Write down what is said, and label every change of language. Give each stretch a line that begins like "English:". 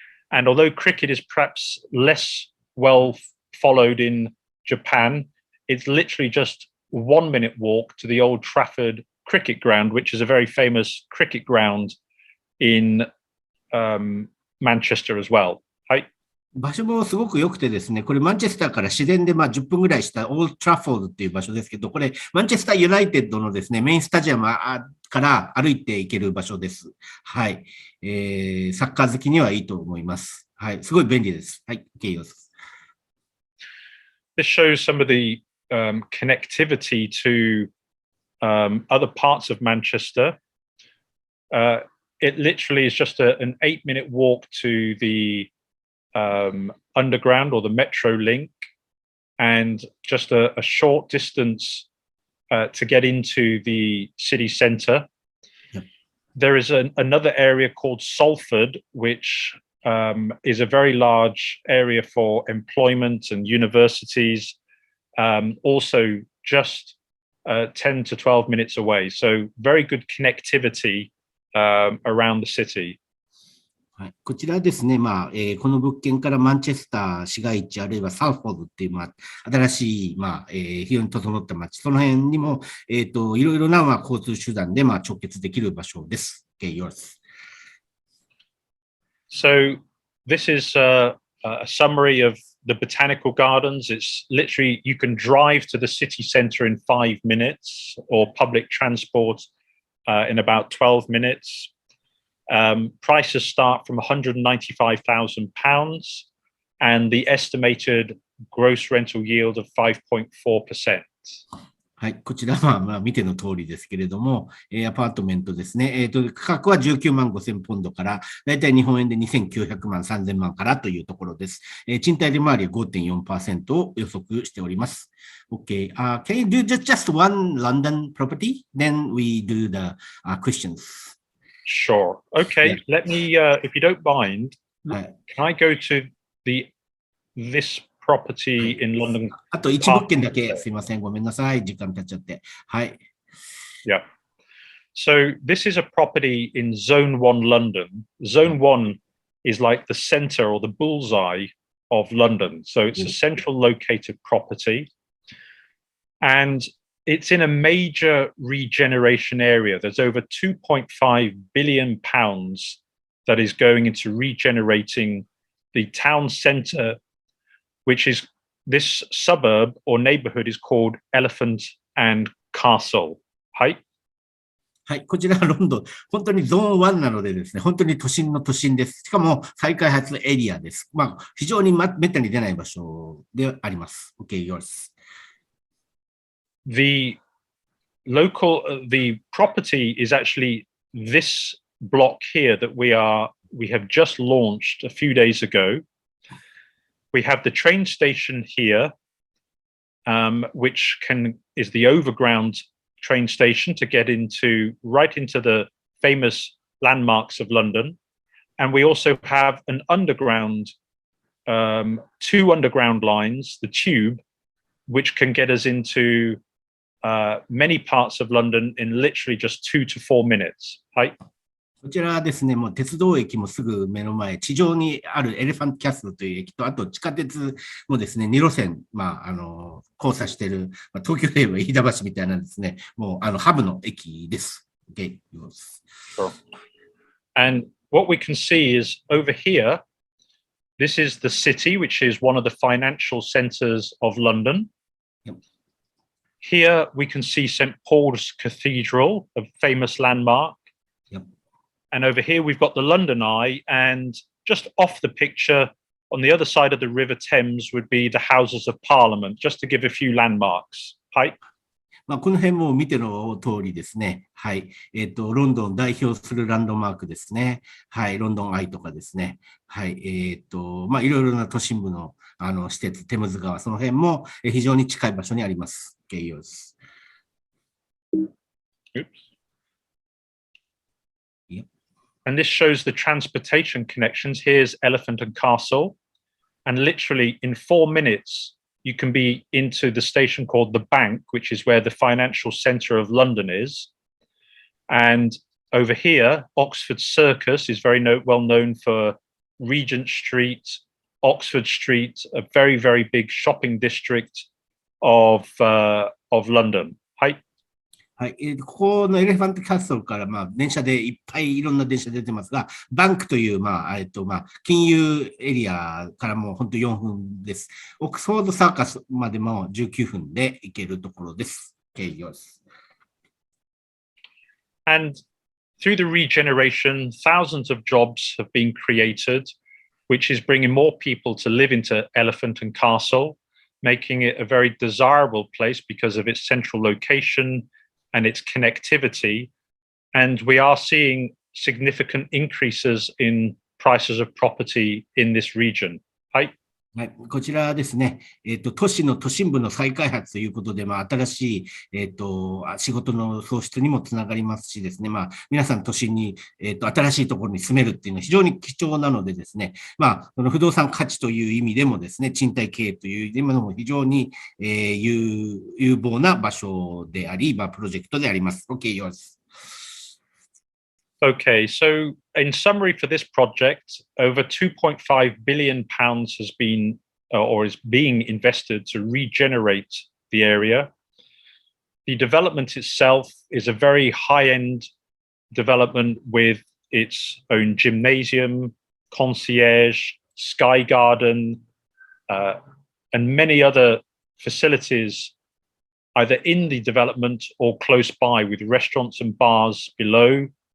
English: And although cricket is perhaps less well followed in Japan, it's literally just 1-minute walk to the Old Trafford cricket ground, which is a very famous cricket ground in Manchester as well.
Japanese: はい。場所もすごく良くてですね、これマンチェスターから自然で10分ぐらいしたオールトラフォードっていう場所ですけど、これマンチェスターユナイテッドのですね、メインスタジアムから歩いて行ける場所です。はい。サッカー好きにはいいと思います。はい。すごい便利です。はい。 OK です。
English: This shows some of the connectivity to other parts of Manchester. It literally is just an 8-minute walk to the underground or the metro link, and just a short distance to get into the city centre. Yep. There is another area called Salford, which is a very large area for employment and universities, also just 10 to 12 minutes away. So very good connectivity around the city.
Japanese: はい、こちらですね、この物件からマンチェスター市街地、あるいはサウフォードっていう、新しい、非常に整った街、その辺にも、いろいろな、交通手段で、直結できる場所です。
English: Okay, yours. So this is a summary of the Botanical Gardens. It's literally, you can drive to the city centre in 5 minutes, or public transport in about 12 minutes. Prices start from £195,000, and the estimated gross rental yield of 5.4%.
Japanese: はい。こちらは、見ての通りですけれども、アパートメントですね。価格は19万5000ポンドから、だいたい日本円で2900万3000万からというところです。賃貸利回りは 5.4% を予測しております。
English: Okay. Can you do just one London property? Then we do the questions. Sure. Okay. Yeah. Let me, if you don't mind, can I go to this property in London?
Japanese: あと1物件だけ、すいません。ごめんなさい。時間経っちゃって。はい。
English: Yeah. So this is a property in Zone 1 London. Zone 1 is like the center or the bullseye of London. So it's a central located property. And it's in a major regeneration area. There's over 2.5 billion pounds that is going into regenerating the town center, which is this suburb or neighborhood is called Elephant and Castle.
Japanese: はい。はい。こちらはロンドン。本当にゾーン1なのでですね、本当に都心の都心です。しかも再開発エリアです。非常にめったに出ない場所であります。
English: OK, yours. The property is actually this block here that we have just launched a few days ago. We have the train station here, which is the overground train station to get right into the famous landmarks of London. And we also have an underground, 2 underground lines, the tube, which can get us into many parts of London in literally just 2 to 4 minutes.
Japanese: はい。こちらはですね、もう鉄道駅もすぐ目の前、地上にあるエレファントキャッスルという駅と、あと地下鉄もですね、2路線、交差している、東京で言えば飯田橋みたいなですね、もうハブの駅です。
English: Okay. Sure. And what we can see is over here, this is the city, which is one of the financial centers of London. Yep. Here we can see St. Paul's Cathedral, a famous landmark. Yep. And over here we've got the London Eye, and just off the picture on the other side of the River Thames would be the Houses of Parliament, just to give a few landmarks.
Japanese: はい。この辺も見ての通りですね。はい。ロンドンを代表するランドマークですね。はい。ロンドンアイとかですね。はい。いろいろな都心部の、施設、テムズ川、その辺も非常に近い場所にあります。
English: Oops. Yep. And this shows the transportation connections. Here's Elephant and Castle. And literally in 4 minutes, you can be into the station called the Bank, which is where the financial centre of London is. And over here, Oxford Circus is very well known for Regent Street, Oxford Street, a very, very big shopping district of London.
Japanese: はい。はい。ここのエレファントキャッスルから、電車でいっぱいいろんな電車出てますが、バンクという、金融エリアからもう本当4分です。オックスフォードサーカスまでも19分で行けるところです。
English: Okay, yours. And through the regeneration, thousands of jobs have been created, which is bringing more people to live into Elephant and Castle, making it a very desirable place because of its central location and its connectivity. And we are seeing significant increases in prices of property in this region.
Japanese: はい。はい、こちらですね、都市の都心部の再開発ということで、新しい、仕事の創出にもつながりますしですね、皆さん都心に、新しいところに住めるっていうのは非常に貴重なのでですね、その不動産価値という意味でもですね、賃貸経営という意味でも非常に、有望な場所であり、プロジェクトであります。
English: OK, yours. Okay, so in summary for this project, over 2.5 billion pounds has been or is being invested to regenerate the area. The development itself is a very high-end development with its own gymnasium, concierge, sky garden, and many other facilities either in the development or close by, with restaurants and bars below.